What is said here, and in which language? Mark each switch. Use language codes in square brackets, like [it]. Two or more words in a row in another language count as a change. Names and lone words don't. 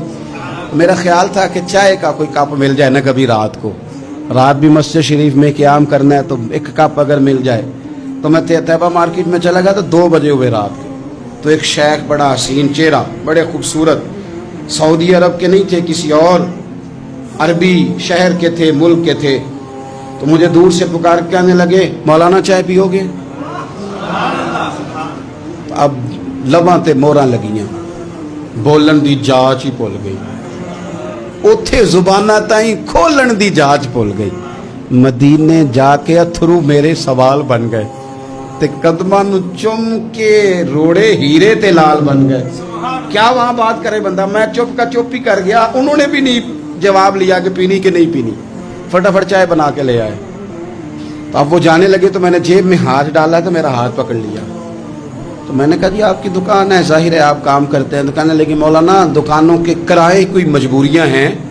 [ur] میرا خیال تھا کہ چائے کا کوئی کپ مل جائے نا کبھی رات کو، رات بھی مسجد شریف میں قیام کرنا ہے تو ایک کپ اگر مل جائے، تو میں طیبہ مارکیٹ میں چلا گیا تو 2 بجے ہوئے رات کے، تو ایک شیخ بڑا حسین چہرہ، بڑے خوبصورت، سعودی عرب کے نہیں تھے، کسی اور عربی شہر کے تھے، ملک کے تھے، تو مجھے دور سے پکار کے آنے لگے، مولانا چائے پیو گے؟ [pa] اب لباں تے موراں لگیاں، بولن دی جاچ ہی بھول گئی، اوتھے زباناں تائیں کھولن دی جاچ بھول گئی، مدینے جا کے اتھرو میرے سوال بن گئے، تے قدماں نو چم کے روڑے ہیرے تے لال بن گئے۔ [ur] کیا وہاں بات کرے بندہ، میں چپ کا چپ ہی کر گیا، انہوں نے بھی نہیں جواب لیا کہ پینی کہ نہیں پینی، فٹافٹ چائے بنا کے لے آئے، تو اب وہ جانے لگے تو میں نے جیب میں ہاتھ ڈالا تو میرا ہاتھ پکڑ لیا، تو میں نے کہا جی آپ کی دکان ہے، ظاہر ہے آپ کام کرتے ہیں، دکان ہے، لیکن مولانا دکانوں کے کرائے کوئی مجبوریاں ہیں،